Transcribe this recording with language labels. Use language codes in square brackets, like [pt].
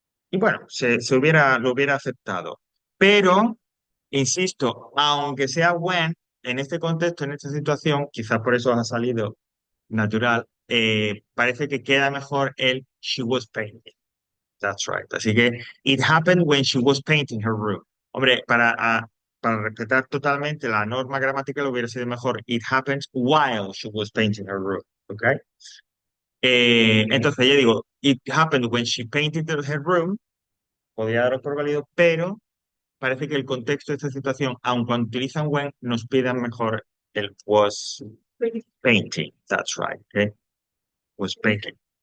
[es] Y bueno, lo hubiera aceptado. Pero, insisto, aunque sea when, en este contexto, en esta situación, quizás por eso ha salido natural, parece que queda mejor el [en] she was painting. That's right. [es] Así que [en] it happened when she was painting her room. [es] Hombre, para respetar totalmente la norma gramatical hubiera sido mejor [en] it happened while she was painting her room. [es] ¿Ok? Entonces yo digo, [en] it happened when she painted her room. [es] Podría daros por válido, pero parece que el contexto de esta situación, aun cuando utilizan when, nos pidan mejor el was painting. [en] That's right. [es] ¿Ok? [en] Was painting.